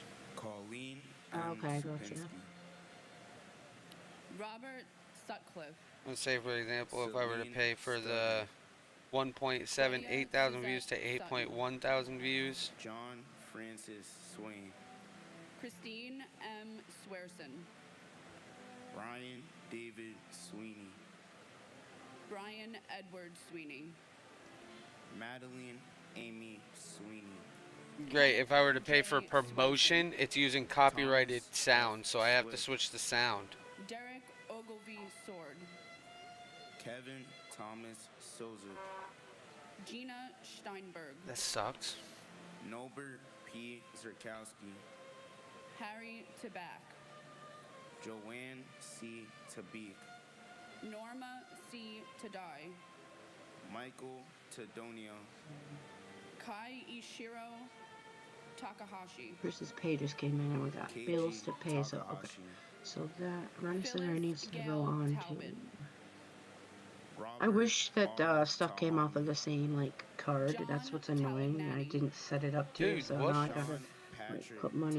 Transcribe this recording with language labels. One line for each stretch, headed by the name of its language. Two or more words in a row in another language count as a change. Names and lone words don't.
English: Colleen Oh, okay, M. gotcha. Supinski. Robert Sutcliffe. Let's say, for example, if I were to Celine pay for the Sterling. 1.78 thousand views to 8.1 thousand views, John Francis Swain. Christine M. Swearson. Brian David Sweeney. Brian Edward Sweeney. Madeline Amy Sweeney. great. If I were to pay for promotion, it's using copyrighted sound, so I have to switch the sound. Derek Ogilvie Sword. Kevin Thomas Souza. Gina Steinberg. That sucks. Norbert P. Zerkowski. Harry Tabak. Joanne C. Tabik. Norma C. Tadai. Michael Tadonio. Kai Ishiro Takahashi. Chris's pay just came in and we got Keiji bills to pay, so okay. Takahashi. So that Run Center Phyllis needs to go Gail on Talbot. to. I Robert wish that R. stuff came Tom. off of the same like card. That's John what's annoying. I Talignani. didn't set it up to, Dude, so what? now I gotta Sean like, Patrick put money on